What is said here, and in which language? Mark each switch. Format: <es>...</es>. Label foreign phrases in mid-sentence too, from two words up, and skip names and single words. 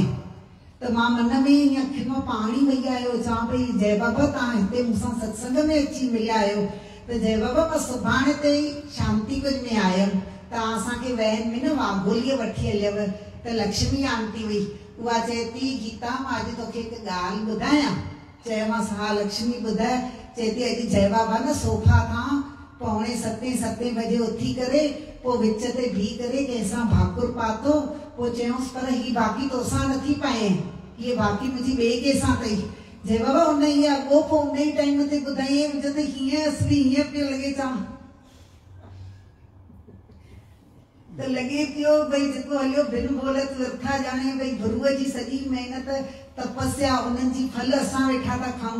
<sd>त मां मन में ईअं अखियुनि मां पाणी वही आयो, चवां पई जय बाबा तव्हां हिते मूंसां सत्संग में अची मिलिया आहियो। त जय बाबा मां सुभाणे ते ई शांति कुंज में आयमि, तव्हां असांखे वैन में न वाघोलीअ वठी हलियव। त लक्ष्मी आंटी हुई, उहा चए थी गीता मां अॼु तोखे हिकु ॻाल्हि ॿुधायां। चयोमांसि हा लक्ष्मी ॿुधाए। चए थी अॼु जय बाबा न सोफा तां 6:45 बजे उथी करे पोइ विच ते बीह करे कंहिंसां भाकुर पातो। पोइ चयोसि पर ही बाकी तोसां नथी पाए, हीअ बाकी मुंहिंजी ॿिए कंहिंसां अथई। जय बाबा उन इहा अॻो पोइ उन ई टाइम ते ॿुधाई, मुंहिंजो त हीअं असली हीअं पियो लॻे चवां त लॻे पियो भई जेको हलियो बिन बोलत व्यर्था ॼाणे भई गुरूअ जी सॼी महिनत तपस्या उन्हनि जी फल असां वेठा था खाऊं।</sd>